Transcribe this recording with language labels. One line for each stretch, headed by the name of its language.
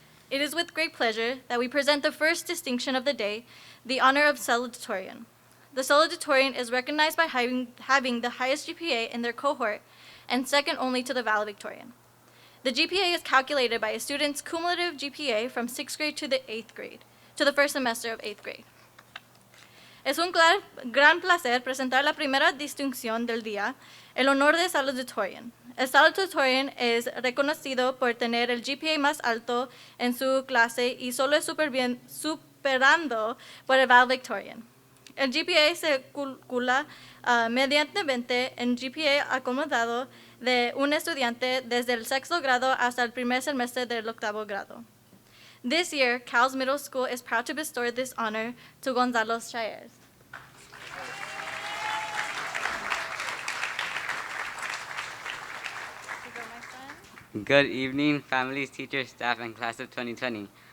English: It is with great pleasure that we present the first distinction of the day, the honor of salutatorian. The salutatorian is recognized by having the highest GPA in their cohort and second only to the valedictorian. The GPA is calculated by a student's cumulative GPA from 6th grade to the 8th grade, to the first semester of 8th grade.
Spanish: Es un gran placer presentar la primera distinción del día, el honor de salutatorian. El salutatorian es reconocido por tener el GPA más alto en su clase y solo es superando por el valedictorian. El GPA se calcula mediantemente en GPA acomodado de un estudiante desde el sexto grado hasta el primer semestre del octavo grado.
English: This year, CALS Middle School is proud to bestow this honor to Gonzalo Chayes. Good evening, families, teachers, staff, and class of 2020.